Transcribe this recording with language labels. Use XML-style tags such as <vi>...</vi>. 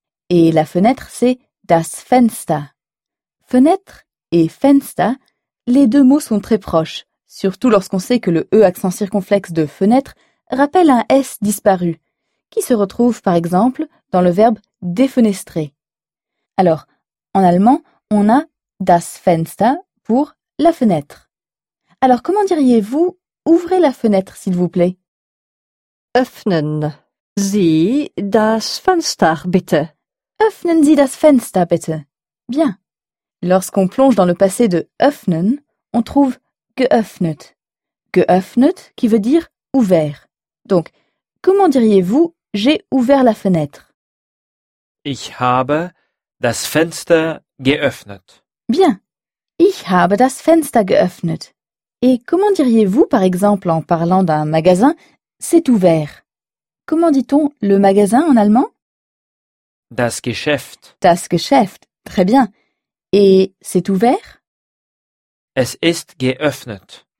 <fr>Et la fenêtre c'est das Fenster. Fenêtre et Fenster, les deux mots sont très proches, surtout lorsqu'on sait que le E accent circonflexe de fenêtre rappelle un S disparu, qui se retrouve par exemple dans le verbe défenestrer. Alors, en allemand, on a das Fenster pour la fenêtre. Alors, comment diriez-vous ouvrez la fenêtre, s'il vous plaît?</fr> <de>Öffnen Sie das Fenster, bitte. Öffnen Sie das Fenster, bitte.</de> <fr>Bien. Lorsqu'on plonge dans le passé de öffnen, on trouve geöffnet. Geöffnet qui veut dire ouvert. Donc, comment diriez-vous j'ai ouvert la fenêtre?</fr> <de>Ich habe das Fenster geöffnet.</de> <fr>Bien.</fr> <de>Ich habe das Fenster geöffnet.</de> <fr>Et comment diriez-vous, par exemple, en parlant d'un magasin, c'est ouvert? Comment dit-on le magasin en allemand?</fr> <de>Das Geschäft. Das Geschäft.</de> <fr>Très bien. Et c'est ouvert?</fr> <de>Es ist geöffnet.</de>